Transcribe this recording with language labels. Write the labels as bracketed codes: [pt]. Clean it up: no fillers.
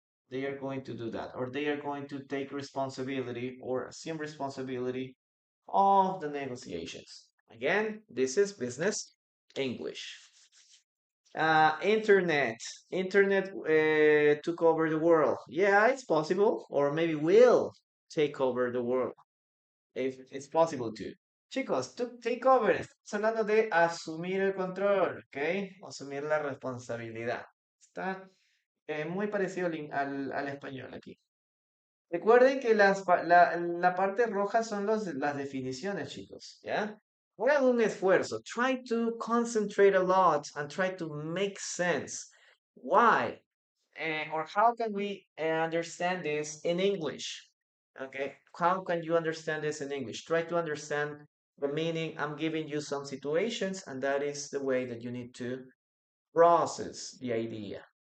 [en] They are going to do that, or they are going to take responsibility or assume responsibility of the negotiations. Again, this is business English. Internet. Internet took over the world. Yeah, it's possible, or maybe will take over the world. If it's possible to. Chicos, to take over. [es] Estamos hablando de asumir el control, ¿ok? Asumir la responsabilidad. Está muy parecido al español aquí. Recuerden que la parte roja son las definiciones, chicos, ¿ya? Hagan un esfuerzo. [en] Try to concentrate a lot and try to make sense. Why? Or how can we understand this in English? Okay, how can you understand this in English? Try to understand the meaning. I'm giving you some situations, and that is the way that you need to process the idea.